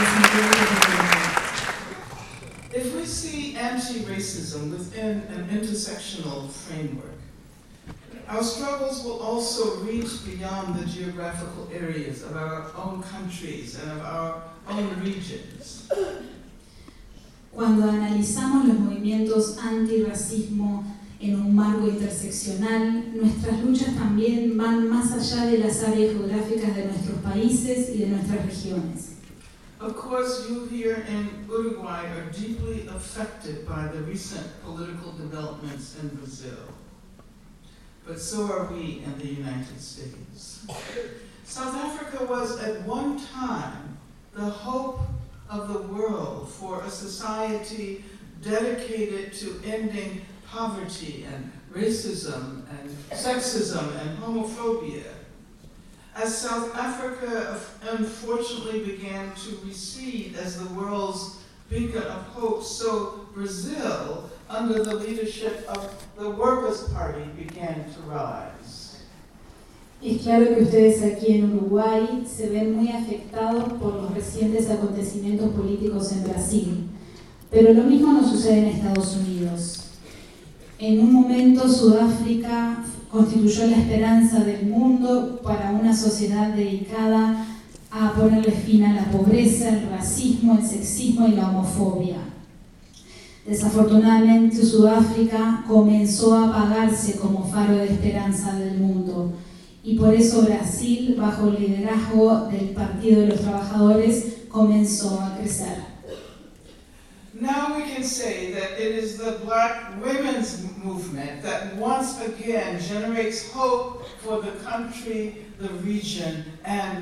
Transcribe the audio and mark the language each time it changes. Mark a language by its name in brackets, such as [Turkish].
[English] If we see anti-racism within an intersectional framework, our struggles will also reach beyond the geographical areas of our own countries and of our own regions. [Spanish] Cuando analizamos los movimientos antirracismo en un marco interseccional, nuestras luchas también van más allá de las áreas geográficas de nuestros países y de nuestras regiones. [English] Of course, you here in Uruguay are deeply affected by the recent political developments in Brazil. But so are we in the United States. South Africa was at one time the hope of the world for a society dedicated to ending poverty and racism and sexism and homophobia. As South Africa unfortunately began to recede as the world's beacon of hope, so Brazil, under the leadership of the Workers' Party, began to rise. [Spanish] Es claro que ustedes aquí en Uruguay se ven muy afectados por los recientes acontecimientos políticos en Brasil. Pero lo mismo nos sucede en Estados Unidos. En un momento, Sudáfrica constituyó la esperanza del mundo para una sociedad dedicada a ponerle fin a la pobreza, el racismo, el sexismo y la homofobia. Desafortunadamente, Sudáfrica comenzó a apagarse como faro de esperanza del mundo. Y por eso Brasil, bajo el liderazgo del Partido de los Trabajadores, comenzó a crecer. [English] Now we can say that it is the black women's movement that once again generates hope for the country, the region, and